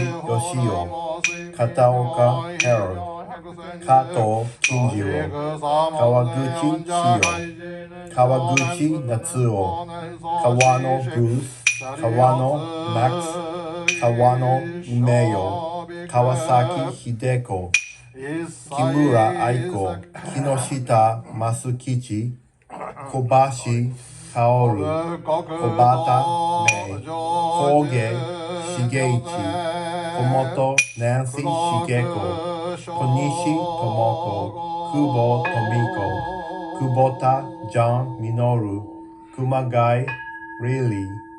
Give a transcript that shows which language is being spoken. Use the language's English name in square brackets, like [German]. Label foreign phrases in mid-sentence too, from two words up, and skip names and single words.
[English] Yoshio, Kataoka Harold, Kato Kinjiro, Kawaguchi Shio, Kawaguchi Natsuo, Kawano Bruce, Kawano Max, Kawano Umeyo, Kawasaki Hideko, Kimura Aiko, Kinoshita Masukichi, Kobashi Kaoru, Kobata Mei, Koge Shigeichi, Komoto Nancy Shigeko, Konishi Tomoko, Kubo Tomiko, Kubota John Minoru, Kumagai Riley,